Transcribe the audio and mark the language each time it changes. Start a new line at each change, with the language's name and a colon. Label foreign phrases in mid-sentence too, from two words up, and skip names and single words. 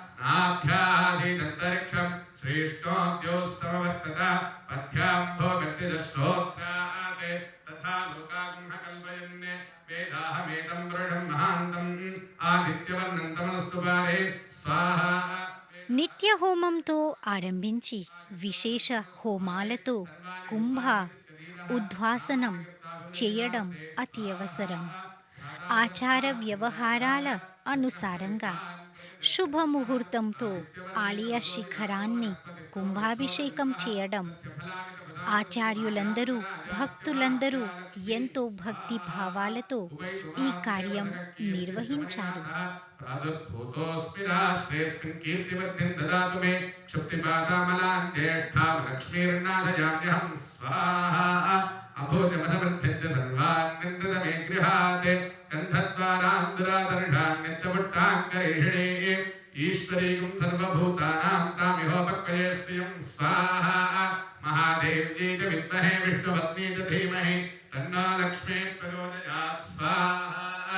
Sanskrit: नाभ्यासीदन्तरिक्षं श्रेष्ठोऽद्योः समवर्तत पद्भ्याम्भो व्यक्तिदश्रोत्रात् तथा लोकागुंह कल्पयन् वेदाहमेतं वरुणं महान्तम् आदित्यवर्णन्तमनस्तु पारे स्वाहा.
Telugu: నిత్య హోమంతో ఆరంభించి విశేష హోమాలతో కుంభ ఉద్వాసనం చేయడం అతి అవసరం. ఆచార వ్యవహారాల అనుసారంగా శుభముహూర్తంతో ఆలయ శిఖరాన్ని కుంభాభిషేకం చేయడం ఆచార్యులందరూ భక్తులందరూ ఎంతో భక్తి భావాలతో ఈ కార్యం నిర్వహించారు.
Sanskrit: प्रादुर्भूतोऽस्मि राष्ट्रेऽस्मिन् कीर्तिवृद्धिं ददातु मे क्षुप्तिपाशामलां ज्येष्ठां लक्ष्मीर्नाशयाम्यहं स्वाहा अभूजमसमृद्धिञ्च सर्वान् निन्द्रत मे गृहात् गन्धद्वारां दुरादर्शान् नित्यपुट्टाङ्गरेषिणे ईश्वरीं सर्वभूतानां तामिहोपक्वये श्रियं स्वाहा महादेव्यै च विद्महे विष्णुपत्नी च धीमहि तन्नो लक्ष्मी प्रचोदयात् स्वाहा.